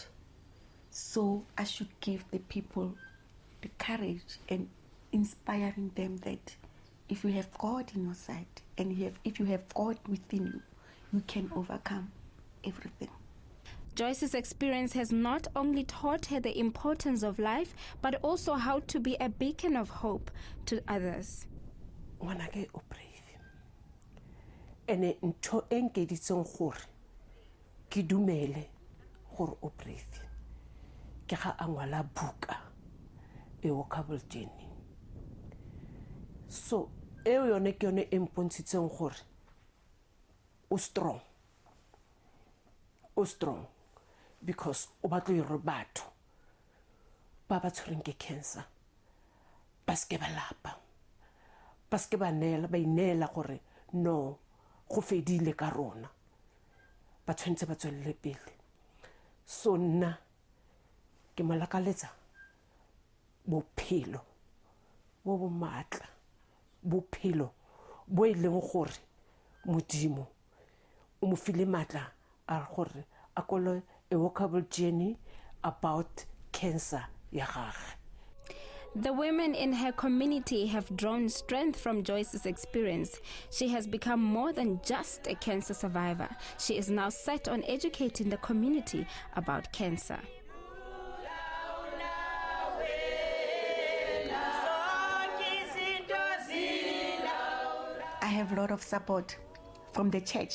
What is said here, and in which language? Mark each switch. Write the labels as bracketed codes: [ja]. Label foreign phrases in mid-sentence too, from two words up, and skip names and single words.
[en] So I should give the people the courage and inspiring them that if you have God in your side and if you have God within you, you can overcome everything. Joyce's experience has not only taught her the importance of life, but also how to be a beacon of hope to others. [tn] ngwanake o brave ene ntho e nkeditseng gore ke dumele gore o brave ke ga a ngwala buka e [en] walkable journey. [tn] So eo yone ke yone e mpontshitseng gore o strong because o batlo ire batho ba ba tshwereng ke cancer ba ske ba lapa, ba ske ba inela gore no go fedile ka rona, ba tshwantse ba tswelele pele. So nna ke malakaletsa bophelo bo bo matla, bophelo bo e leng gore modimo o mo file matla a gore a kole a [en] walkable journey about cancer [tn] ya gagwe. [en] The women in her community have drawn strength from Joyce's experience. She has become more than just a cancer survivor. She is now set on educating the community about cancer. I have a lot of support from the church.